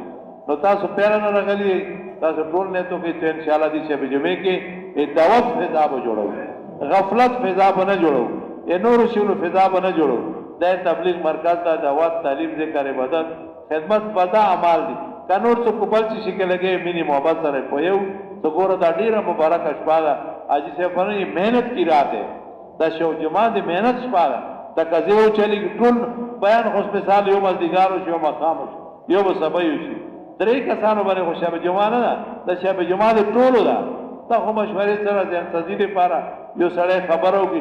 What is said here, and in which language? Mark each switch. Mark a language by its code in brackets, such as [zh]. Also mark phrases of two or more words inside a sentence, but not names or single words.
[ps] نو تاسو پیره نه راغلي، تاسو ټول نیتو کې چې انشاءالله دې شب جمعې کې دعوت فضا به جوړو، غفلت فضا به نه جوړو، نورو شیونو فضا به نه جوړو. دا تبلیغ مرکز دا دعوت، تعلیم، ذکر، عبادت، خدمت بدا اعمال دي. که نور څه په بل شي کې لګي مینې محبت سره پوهیو څه ګوره دا ډېره مبارکه شپه ده. حاجي صاحب فرمایي [ur] محنت کی رات ہے، [ps] دا شو جمعه د محنت شپه ده. دا قضیه وچلېږي ټول بیان خو مثال یو مازدیګار وشي، یو ماښام وشي، یو به سبا وشي. درې کسانو باندې خو شب جمعه نه ده، د شب جمعه د ټولو ده. دا خو مشورې سره ځانسازي دپاره یو سړی خبره وکړي.